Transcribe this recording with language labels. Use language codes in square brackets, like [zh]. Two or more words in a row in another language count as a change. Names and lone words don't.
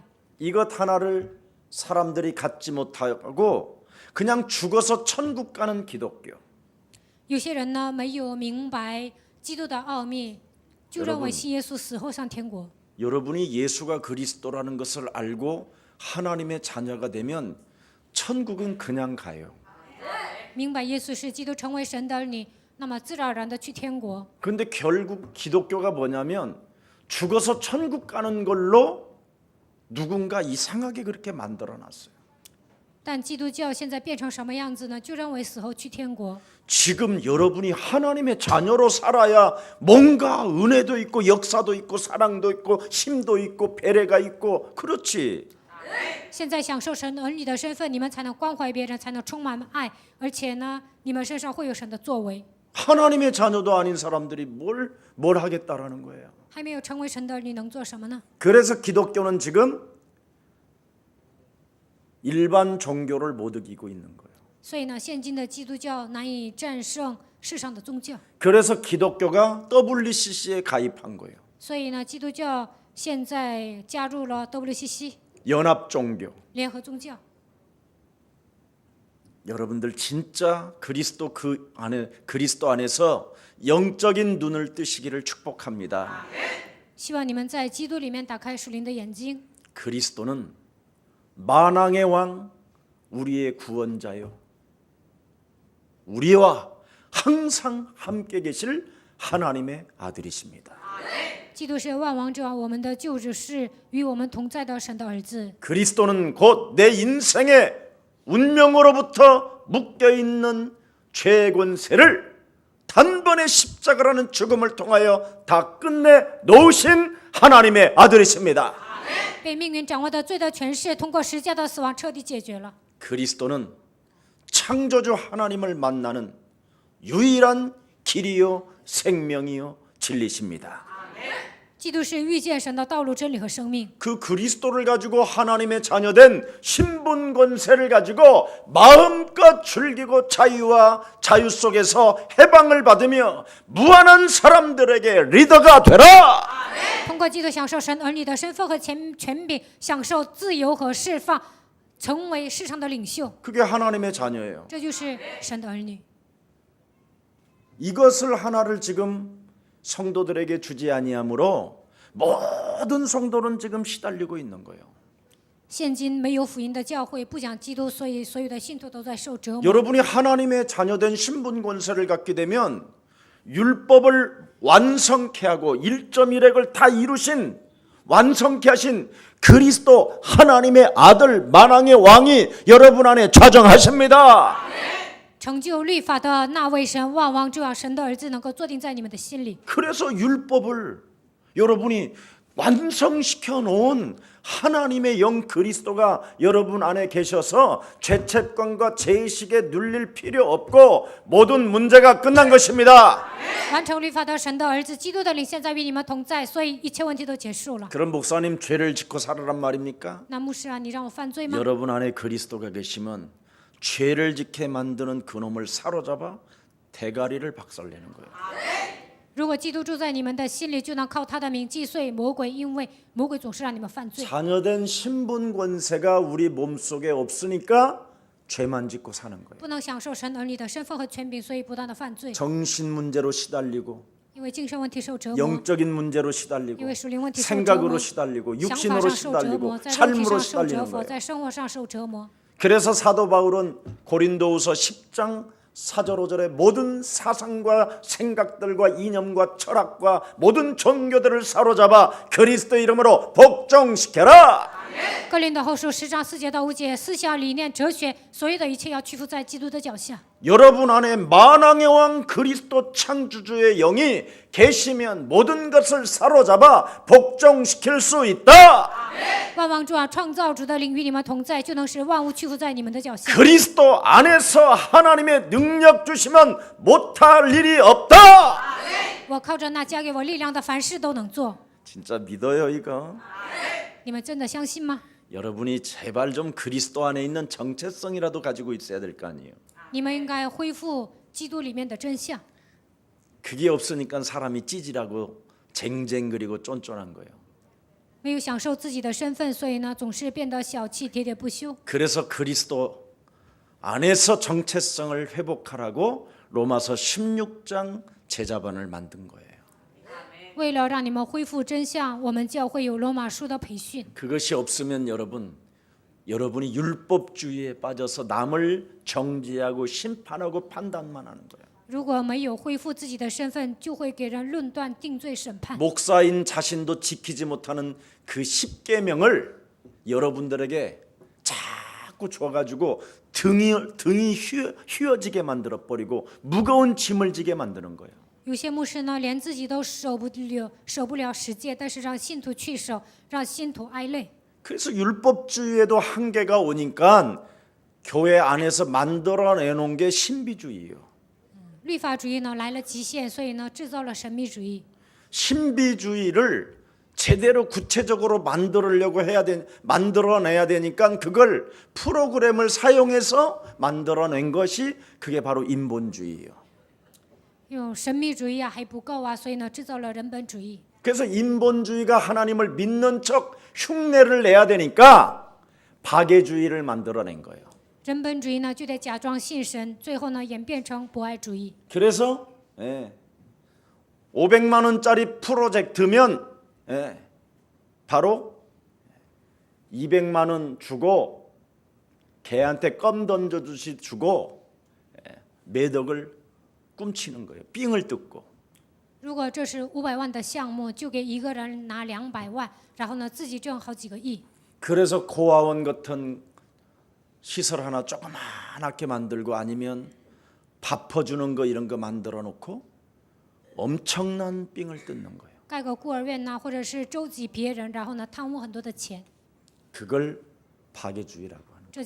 [ko] 이것 하나를 사람들이 갖지 못하고 그냥 죽어서 천국 가는 기독교. [zh] 有些人呢没有明白基督的奥秘，就认为信耶稣死后上天国。 [ko] 여러분이 예수가 그리스도라는 것을 알고 하나님의 자녀가 되면 천국은 그냥 가요. [zh] 明白耶稣是基督，成为神的儿女，那么自然而然的去天国。 [ko] 근데 결국 기독교가 뭐냐면 죽어서 천국 가는 걸로 누군가 이상하게 그렇게 만들어 놨어요. [zh] 但基督教现在变成什么样子呢？就认为死后去天国。 [ko] 지금 여러분이 하나님의 자녀로 살아야 뭔가 은혜도 있고 역사도 있고 사랑도 있고 힘도 있고 배려가 있고 그렇지. [zh] 现在享受神儿女的身份，你们才能关怀别人，才能充满爱，而且呢，你们身上会有神的作为。 [ko] 하나님의 자녀도 아닌 사람들이 뭘 하겠다라는 거예요. [zh] 还没有成为神的儿女，能做什么呢？ [ko] 그래서 기독교는 지금 일반 종교를 못 이기고 있는 거예요. [zh] 所以呢，现今的基督教难以战胜世上的宗教。 [ko] 그래서 기독교가 WCC에 가입한 거예요. [zh] 所以呢，基督教现在加入了 WCC [ko] 연합 종교. [zh] 联合宗教。 [ko] 여러분들 진짜 그리스도 안에서 영적인 눈을 뜨시기를 축복합니다. [zh] 希望你们在基督里面打开属灵的眼睛。 [ko] 그리스도는 만왕의 왕, 우리의 구원자요, 우리와 항상 함께 계실 하나님의 아들이십니다. [zh] 基督是万王之王，我们的救主是与我们同在的神的儿子。 [ko] 그리스도는 곧 내 인생의 운명으로부터 묶여있는 죄의 권세를 단번에 십자가라는 죽음을 통하여 다 끝내 놓으신 하나님의 아들이십니다. [zh] 被命运掌握的罪的权势，通过十字架的死亡彻底解决了。 [ko] 그리스도는 창조주 하나님을 만나는 유일한 길이요 생명이요 진리십니다. [zh] 基督是遇见神的道路、真理和生命。 [ko] 그 그리스도를 가지고 하나님의 자녀된 신분 권세를 가지고 마음껏 즐기고 자유와 자유 속에서 해방을 받으며 무한한 사람들에게 리더가 되라. [zh] 通过基督享受神儿女的身份和权柄，享受自由和释放，成为世上的领袖。 [ko] 그게 하나님의 자녀예요. [zh] 这就是神的儿女。 [ko] 이것을 하나를 지금 성도들에게 주지 아니하므로 모든 성도는 지금 시달리고 있는 거예요. [zh] 现今没有福音的教会，不讲基督，所以所有的信徒都在受折磨。 [ko] 여러분이 하나님의 자녀된 신분 권세를 갖게 되면 율법을 완성케 하고 1.1핵을 다 이루신 완성케 하신 그리스도 하나님의 아들 만왕의 왕이 여러분 안에 좌정하십니다. [zh] 成就律法的那位神，万王之王，神的儿子，能够坐定在你们的心里。 [ko] 그래서 율법을 여러분이 완성시켜 놓은 하나님의 영 그리스도가 여러분 안에 계셔서 죄책감과 죄의식에 눌릴 필요 없고 모든 문제가 끝난 것입니다. [zh] 完成律法的神的儿子，基督的灵现在与你们同在，所以一切问题都结束了。 [ko] 그럼 목사님 죄를 짓고 살으란 말입니까? [zh] 那牧师啊，你让我犯罪吗？ [ko] 여러분 안에 그리스도가 계시면 죄를 짓게 만드는 그놈을 사로잡아 대가리를 박살내는 거예요. [zh] 如果基督住在你们的心里，就能靠他的名击碎魔鬼，因为魔鬼总是让你们犯罪。 [ko] 자녀된 신분 권세가 우리 몸속에 없으니까 죄만 짓고 사는 거예요. [zh] 不能享受神儿女的身份和权柄，所以不断的犯罪。 [ko] 정신 문제로 시달리고 [zh] 因为精神问题受折磨， [ko] 영적인 문제로 시달리고 [zh] 因为属灵问题受折 [ko] 생각으로 [zh] 磨， [ko] 시달리고 [zh] 想法 [ko] 육신으로 [zh] 上受折 [ko] 시달리고 [zh] 磨，在肉体 [ko] 삶으로 [zh] 上受折 [ko] 시달리는 [zh] 磨， [ko] 거예요. [zh] 在生活上受折磨。 [ko] 그래서 사도 바울은 고린도후서 10장 4절 5절에 모든 사상과 생각들과 이념과 철학과 모든 종교들을 사로잡아 그리스도 이름으로 복종시켜라. [zh] 哥林多后书10章4节到5节，思想、理念、哲学，所有的一切要屈服在基督的脚下。 [ko] 여러분 안에 만왕의 왕 그리스도 창조주의 영이 계시면 모든 것을 사로잡아 복종시킬 수 있다. [zh] 万王之王创造主的灵与你们同在，就能使万物屈服在你们的脚下。 [ko] 그리스도 안에서 하나님의 능력 주시면 못할 일이 없다. [zh] 我靠着那加给我力量的，凡事都能做。 [ko] 진짜 믿어요 이거? [zh] 你们真的相信吗？ [ko] 여러분이 제발 좀 그리스도 안에 있는 정체성이라도 가지고 있어야 될 거 아니에요. [zh] 你们应该恢复基督里面的真相。 [ko] 그게 없으니까 사람이 찌질하고 쟁쟁그리고 쫀쫀한 거예요. [zh] 没有享受自己的身份，所以呢，总是变得小气、喋喋不休。 [ko] 그래서 그리스도 안에서 정체성을 회복하라고 로마서 16장 제자반을 만든 거예요. [zh] 为了让你们恢复真相，我们教会有罗马书的培训。 [ko] 그것이 없으면 여러분이 율법주의에 빠져서 남을 정죄하고 심판하고 판단만 하는 거예요. [zh] 如果没有恢复自己的身份，就会给人论断、定罪、审判。 [ko] 목사인 자신도 지키지 못하는 그 10계명을 여러분들에게 자꾸 줘가지고 등이 휘어지게 만들어버리고 무거운 짐을 지게 만드는 거예요. [zh] 有些牧师呢，连自己都守不了十诫，但是让信徒去守，让信徒挨累。 [ko] 그래서 율법주의에도 한계가 오니까 교회 안에서 만들어내놓은 게 신비주의예요. [zh] 律法主义呢来了极限，所以呢制造了神秘主义。 [ko] 신비주의를 제대로 구체적으로 만들어내야 되니까 그걸 프로그램을 사용해서 만들어낸 것이 그게 바로 인본주의예요. [zh] 用神秘主义啊还不够啊，所以呢制造了人本主义。 [ko] 그래서 인본주의가 하나님을 믿는 척 흉내를 내야 되니까 박애주의를 만들어낸 거예요. [zh] 人本主义呢就得假装信神，最后呢演变成博爱主义。 [ko] 그래서 500만 원짜리 프로젝트면 바로 200만 원 주고 개한테 껌 던져주시 주고 매덕을 꿈치는 거예요. 삥을 뜯고. [zh] 如果这是500万的项目，就给一个人拿200万，然后呢自己挣好几个亿。 [ko] 그래서 고아원 같은 시설 하나 조그맣게 만들고 아니면 밥 퍼주는 거 이런 거 만들어 놓고 엄청난 삥을 뜯는 거예요. [zh] 盖个孤儿院呐，或者是周济别人，然后呢贪污很多的钱， [ko] 그걸 파괴주의라고 하는 거예요.